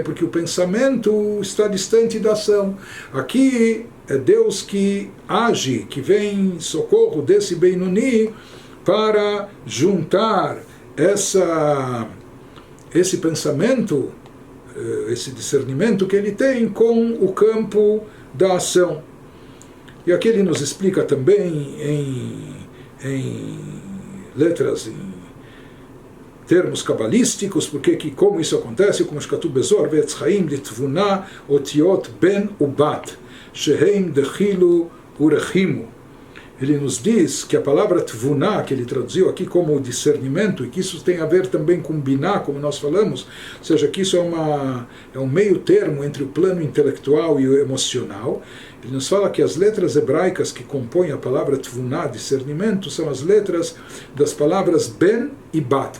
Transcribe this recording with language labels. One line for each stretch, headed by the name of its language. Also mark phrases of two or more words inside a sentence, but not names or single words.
Portuguese: Porque o pensamento está distante da ação. Aqui é Deus que age, que vem em socorro desse Benoni para juntar esse pensamento, esse discernimento que ele tem com o campo da ação. E aqui ele nos explica também em letras, em termos cabalísticos, porque como isso acontece, como
Hebrew: שקטו בזור, ועץ חיים לתבונה אותיות בן ובת, שהם דחילו ורחימו.
Portuguese: Ele nos diz que a palavra tvuna, que ele traduziu aqui como discernimento, e que isso tem a ver também com biná, como nós falamos, ou seja, que isso é um meio termo entre o plano intelectual e o emocional. Ele nos fala que as letras hebraicas que compõem a palavra tvuna, discernimento, são as letras das palavras ben e bat.